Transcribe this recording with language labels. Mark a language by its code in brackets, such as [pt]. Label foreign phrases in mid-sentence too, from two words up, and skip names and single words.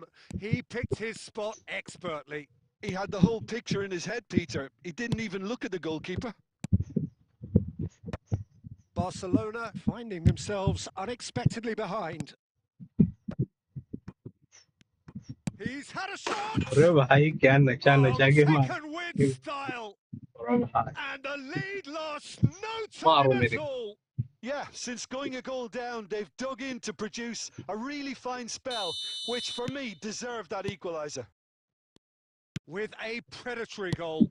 [en] He picked his spot expertly. He had the whole picture in his head, Peter. He didn't even look at the goalkeeper. Barcelona finding themselves unexpectedly behind. He's had a shot! [hi] अरे भाई क्या नचा नचा के [en] Taken with style. And the lead lost no Wow, time at [hi] मेरे [en] all. Yeah, since going a goal down, they've dug in to produce a really fine spell, which for me deserved that equaliser. With a predatory goal.